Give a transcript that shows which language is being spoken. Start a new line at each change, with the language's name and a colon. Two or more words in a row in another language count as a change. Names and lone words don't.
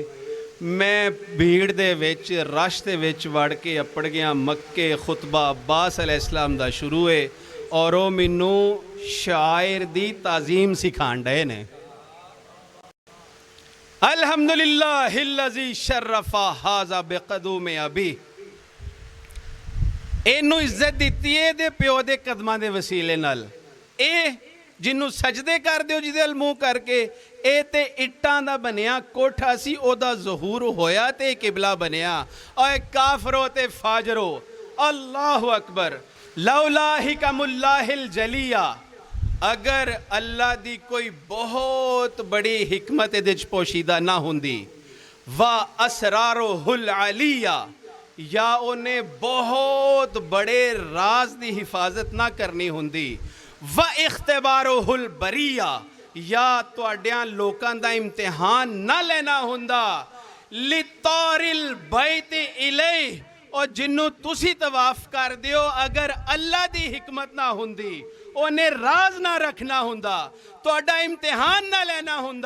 Punjabi: میں بھیڑ دے وچ رش دے وچ وڑ کے اپڑ گیا مکے. خطبہ عباس علیہ السلام دا شروع ہے اور وہ مینوں شعائر دی تعظیم سکھان ڈے نے.
Arabic: الحمد لله الذي شرف هذا بقدوم أبي,
Punjabi: اینوں عزت دتی ہے دے پیو دے قدماں دے وسیلے نال. اے جنوں سجدے کر دیو جدے ال منہ کرکے، اے تے اٹاں دا بنیا کوٹھا سی، اودا ظہور ہویا تے قبلہ بنیا. اوئے کافرو تے فاجرو,
Arabic: الله أكبر. لولا حكم الله الجلية,
Punjabi: اگر اللہ دی کوئی بہت بڑی حکمت ایہدے چ پوشیدہ نا ہندی، وا
Arabic: أسراره العلية,
Punjabi: یا انہیں بہت بڑے راز کی حفاظت نا کرنی ہندی,
Arabic: واختباره البرية,
Punjabi: یا تہاڈیاں لوکاں دا امتحان نا لینا ہندا,
Arabic: لطار البيت إليه,
Punjabi: اور جنوں تسی طواف کر دیو اگر اللہ دی حکمت نا ہندی، انہیں راز نا رکھنا ہندا، تہاڈا امتحان نا لینا ہندا.